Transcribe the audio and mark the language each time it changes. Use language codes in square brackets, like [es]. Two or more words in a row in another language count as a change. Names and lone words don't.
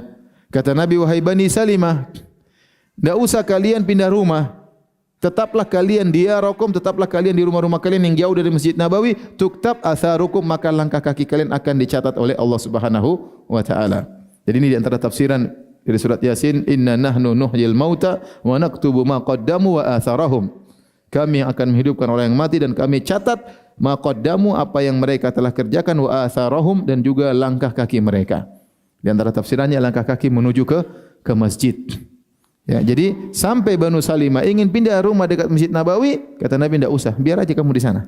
[id] Kata Nabi, wahai Bani Salimah, tidak usah kalian pindah rumah. Tetaplah kalian diyarakum, tetaplah kalian di rumah-rumah kalian yang jauh dari Masjid Nabawi, [ar] تكتب آثاركم, [id] maka langkah kaki kalian akan dicatat oleh Allah Subhanahu wa taala. Jadi ini di antara tafsiran dari surat Yasin, [ar] إنا نحن نحيي الموتى ونكتب ما قدموا وآثارهم. [id] Kami akan menghidupkan orang yang mati dan kami catat [ar] ما قدموا, [id] apa yang mereka telah kerjakan, [ar] وآثارهم, [id] dan juga langkah kaki mereka. Di antara tafsirannya langkah kaki menuju ke masjid. Ya, jadi sampai Banu Salimah ingin pindah rumah dekat Masjid Nabawi, kata Nabi, tidak usah, biar aja kamu di sana.